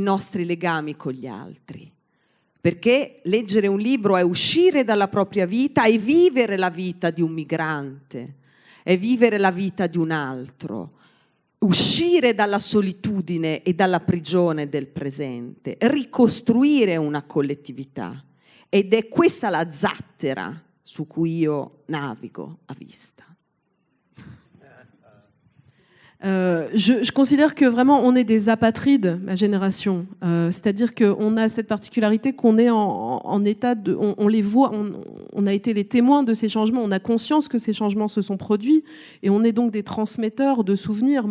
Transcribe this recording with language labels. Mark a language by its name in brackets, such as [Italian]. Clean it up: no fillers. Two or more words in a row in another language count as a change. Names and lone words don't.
[Italian] nostri legami con gli altri, perché leggere un libro è uscire dalla propria vita e vivere la vita di un migrante, è vivere la vita di un altro, uscire dalla solitudine e dalla prigione del presente, ricostruire una collettività, ed è questa la zattera su cui io navigo a vista. [French] Je considère que vraiment on est des apatrides, ma génération. C'est-à-dire qu'on a cette particularité qu'on est en état de... On les voit, on a été les témoins de ces changements, on a conscience que ces changements se sont produits et on est donc des transmetteurs de souvenirs.